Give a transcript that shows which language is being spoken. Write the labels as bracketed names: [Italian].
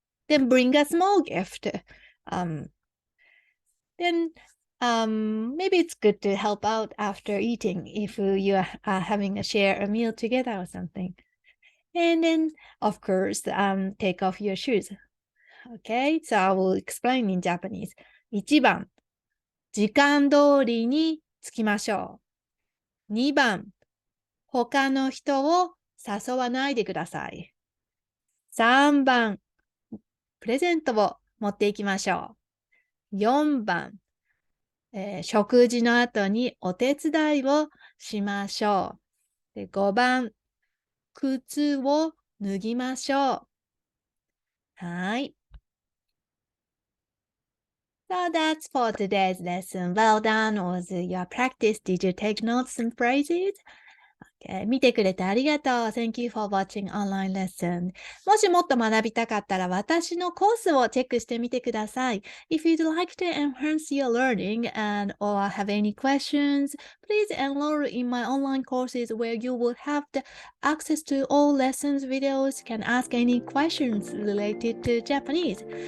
[English] Then bring a small gift. Um, then maybe it's good to help out after eating if you are having a share a meal together or something. And then, of course, take off your shoes. Okay, so I will explain in Japanese. [Japanese] 1番、時間通りに着きましょう。 2番、他の人を誘わないでください。 3番、プレゼントを持っていきましょう。4番、食事の後にお手伝いをしましょう。で、5番、靴を脱ぎましょう。はい。 [English] So that's for today's lesson. Well done with your practice. Did you take notes and phrases? [Japanese] 見てくれてありがとう。 [English] Thank you for watching online lesson. [Japanese] もしもっと学びたかったら私のコースをチェックしてみてください。 [English] If you'd like to enhance your learning and or have any questions, please enroll in my online courses where you will have the access to all lessons, videos, can ask any questions related to Japanese.